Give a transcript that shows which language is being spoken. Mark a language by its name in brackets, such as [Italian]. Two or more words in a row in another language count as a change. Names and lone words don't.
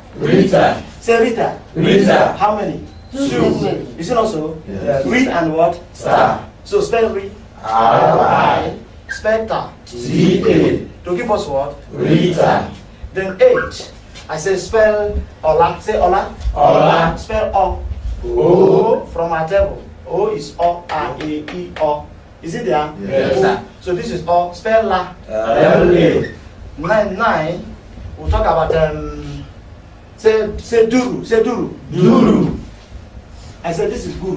[English] Rita. Say Rita. Rita. How many? 2. Is it also? Yes. Read and what? Star. So spell read. R-I. Spell ta. T-A. To give us what? Rita. Then 8. I say spell Ola. Say Ola. Ola. Spell O. O. From our table. O is O, A, E, O. Is it there? Yes. O. So this is O. Spell La. L-A. 9. We'll talk about say Duru. Say Duru. Duru. I said this is Guru.